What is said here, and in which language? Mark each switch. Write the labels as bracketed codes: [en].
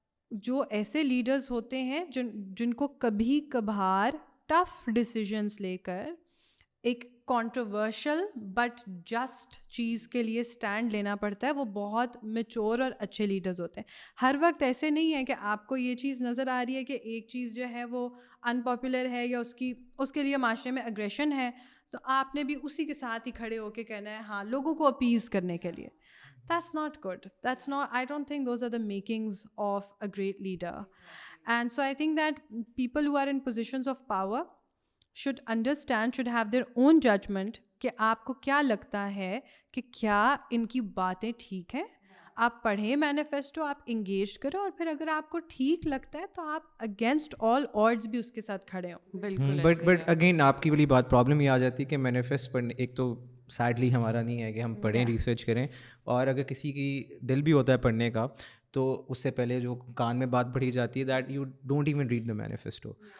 [hi] जो ऐसे लीडर्स होते हैं जिनको कभी कभार टफ डिसीजंस लेकर एक कंट्रोवर्शियल बट जस्ट चीज़ के लिए स्टैंड लेना पड़ता है, वो बहुत मैच्योर और अच्छे लीडर्स होते हैं. हर वक्त ऐसे नहीं है कि आपको ये चीज़ नज़र आ रही है कि एक चीज़ जो है वो अनपॉपुलर है या उसके लिए माशरे में अग्रेशन है, तो आपने भी उसी के साथ ही खड़े होकर कहना है हाँ लोगों को अपीज़ करने के लिए. [en] That's not good. That's not, I don't think those are the makings of a great leader. And so I think that people who are in positions of power should understand, should have their own judgment [hi] कि आपको क्या लगता है कि क्या इनकी बातें ठीक हैं. आप पढ़ें मैनिफेस्टो, आप इंगेज करो, और फिर अगर आपको ठीक लगता है तो आप अगेंस्ट ऑल ऑड्स भी उसके साथ खड़े हो. बिल्कुल. बट अगेन आपकी वाली बात प्रॉब्लम ये आ जाती है कि मैनिफेस्ट पढ़ने, एक तो सैडली हमारा नहीं है कि हम पढ़ें, रिसर्च करें, और अगर किसी की दिल भी होता है पढ़ने का तो उससे पहले जो कान में बात पढ़ी जाती है [en] That you don't even read the manifesto.